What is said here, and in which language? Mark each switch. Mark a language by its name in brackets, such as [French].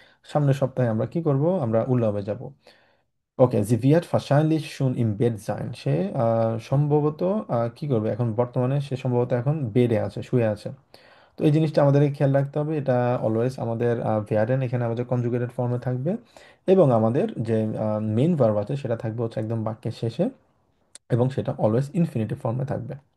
[Bangla] সামনের সপ্তাহে আমরা কি করব, আমরা উল্লাবে যাব। [German] ওকে, sie wird wahrscheinlich schon im Bett sein। [Bangla] সে সম্ভবত কি করবে, এখন বর্তমানে সে সম্ভবত এখন বেডে আছে, শুয়ে আছে। তো এই জিনিসটা আমাদেরকে খেয়াল রাখতে হবে, এটা অলওয়েজ আমাদের ভেয়ারেন এখানে আমাদের কনজুগেটেড ফর্মে থাকবে, এবং আমাদের যে মেইন ভার্ব আছে সেটা থাকবে হচ্ছে একদম বাক্যের শেষে, এবং সেটা অলওয়েজ ইনফিনিটিভ ফর্মে থাকবে।